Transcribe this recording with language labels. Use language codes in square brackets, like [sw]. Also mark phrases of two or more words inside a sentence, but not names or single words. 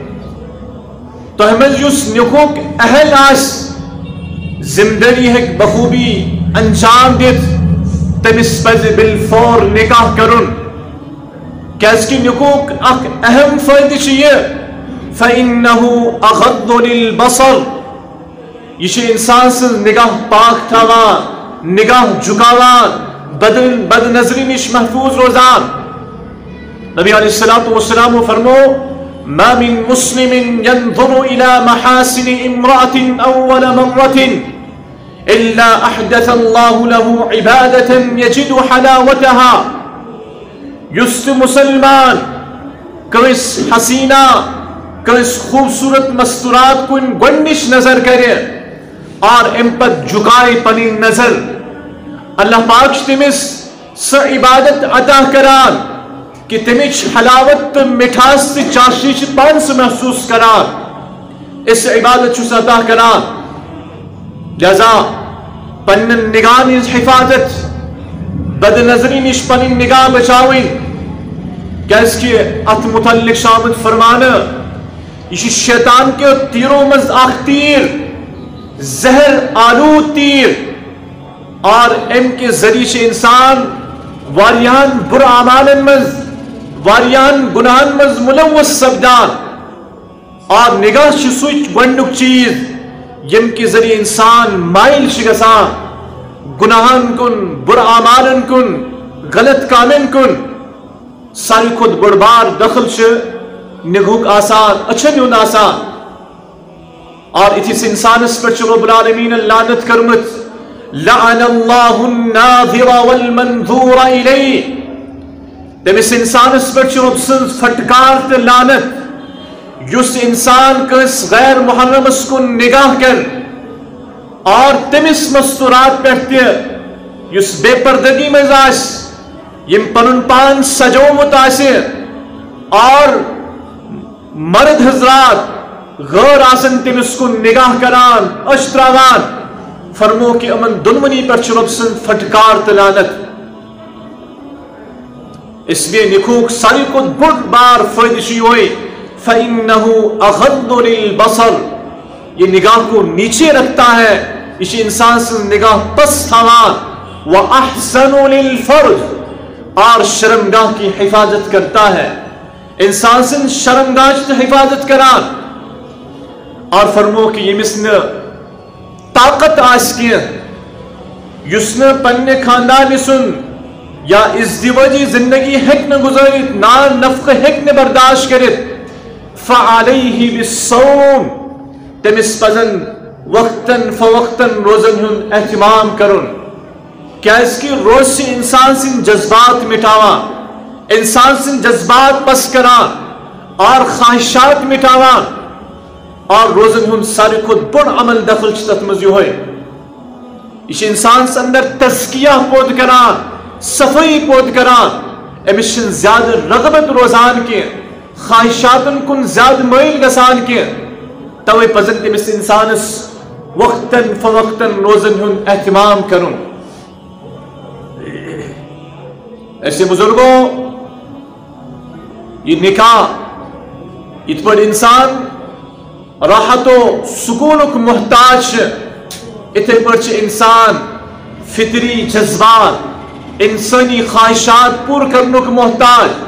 [ks] تو ہمیں یس نکوک اہل آس زمدری ہے بخوبی انجام دیت تمس پز بالفور نکاح کرن کیس کی نکوک اک اہم فائدہ چاہیے [ar] فَإِنَّهُ أَغَضُّ لِلْبَصَرِ [ks] یہ انسان سے نگاہ پاک تھاوان نگاہ جھکاوان بد نظری نش محفوظ روزان نبی علیہ السلام فرمو [ar] ما من مسلم ينظر الى محاسن امرأة اول مرة الا احدث الله له عبادة يجد حلاوتها [ks] یست مسلمان کس حسینہ کس خوبصورت مستورات کن گنش نظر کرے اور امپت جھکائے پنی نظر اللہ پاک تمس سہ عبادت عطا کران کہ تمچ حلاوت مٹھاس چاشنی پان سے محسوس کران اس عبادت چھس عطا کران لہذا پن نگاہ حفاظت بد نظری نش پن نگاہ بچاوین کیس کہ ات متعلق شامت فرمانا [ur] یہ شیطان کے تیروں [ks] مز اخ تیر زہر آلود تیر اور ام کے ذریعے سے انسان واریان برا اعمالن مز واریان گناہن مز ملوث سپدان اور نگاہ چھ سوچ گۄڈنیُک چیز یم کے ذریعے انسان مائل چھ گژھان گناہن کن برا اعمالن کن غلط کامن کن ساری خود بڑ بار دخل چھ نگہک آسان اچھن ہند آسان اور اتھس انسانس پر رب العالمین لعنت [ar] کرمت لعن اللہ الناظر والمنظور الیہ، [ks] تمس انسانس پر رب سن پھٹکار تو لعنت یس انسان کس غیر محرمس کن نگاہ کر اور تمس مستورات پہ یس بے پردگی مز آس یم پنن پان سجومت آسہ اور مرد حضرات غیر آسن تمس کن نگاہ کران اشتراوان، فرمو کہ امن دنونی پر رب سن پھٹکار تو لعنت۔ اس لیے نکوک ساری کو بڑ بار فائدشی ہوئی [ar] فَإِنَّهُ أَغَضُّ لِلْبَصَرِ، [ur] یہ نگاہ کو نیچے رکھتا ہے، [ks] اس انسان سے نگاہ پس تھاوان، [ar] وَأَحْسَنُ لِلْفَرْجِ، [ur] اور شرمگاہ کی حفاظت کرتا ہے، [ks] انسان سے شرمگاہ کی حفاظت کران، اور فرمو کہ یہ مسن طاقت آس کی یسن پننے خاندان سن یا ازدواجی زندگی ہیک نہ گزارت نا نفق ہیک نہ برداشت کرت، [ar] فعلیہ بالصوم، [ks] تمس پزن وقتاً فوقتاً روزن ہن اہتمام کرن، کیا اس کی روز سے انسان سن جذبات مٹاوا، انسان سن جذبات پس کران اور خواہشات مٹاوان، اور روزن ہن ساری خود بڑ عمل دخل چتت مزی ہوئے، اس انسان سے اندر تزکیہ پود کران، صفائی پود کران، امیشن زیادہ رغبت روزان کے خواہشاتن کن زیادہ مائل گسان کے، توے پزن تمس انسانس وقتاً فوقتاً روزن ہن اہتمام کرن۔ ایسے بزرگوں یہ نکاح ات پر انسان راحت و سکونک محتاج، اتھے پر انسان فطری جذبات انسانی خواہشات پور کرنک محتاج،